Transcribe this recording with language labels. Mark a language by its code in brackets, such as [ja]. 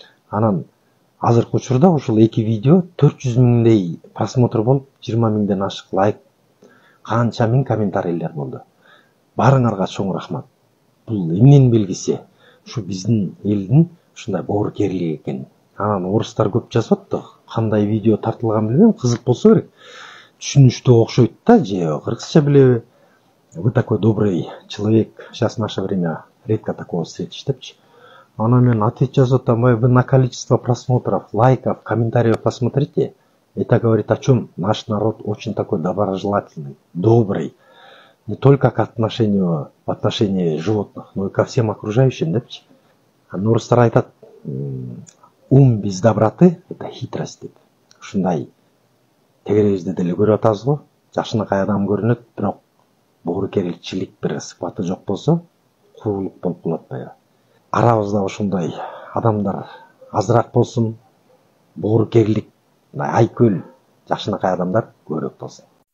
[ky] Анан азыркы учурда ушул эки видео 400 миңдей просмотр болуп, 20 миңден ашык лайк, канча миң комментарийлер болду. Барыңарга чоң рахмат. Бул эмненин белгиси? Ушу биздин элдин ушундай боорукерлик экен. Анан орустар көп жазып атты. Кандай видео тартылган билбейм, кызык болсо керек. Түшүнүштүү окшойт да, же кыргызча билеби? [ru] Вы такой добрый человек. Сейчас в наше время редко такого встретишь, [ky] депчи. Анан мен ответ жазып атам, [ru] вы на количество просмотров, лайков, комментариев посмотрите. Это говорит о чем? Наш народ очень такой доброжелательный, добрый. Не только к отношению, в отношении животных, но и ко всем окружающим, [ky] депчи. Орустар айтат, [ru] ум без доброты — это хитрость [ky] деп. Ушундай тегеребизде деле көрүп атабыз го. Жакшынакай адам көрүнөт, бирок боорукерликчилик бир сыпаты жок болсо, куулук болуп калат баягы. Арабызда ошондой адамдар азыраак болсун, боорукерлик, айкөл, жакшынакай адамдар көбүрөөк болсун.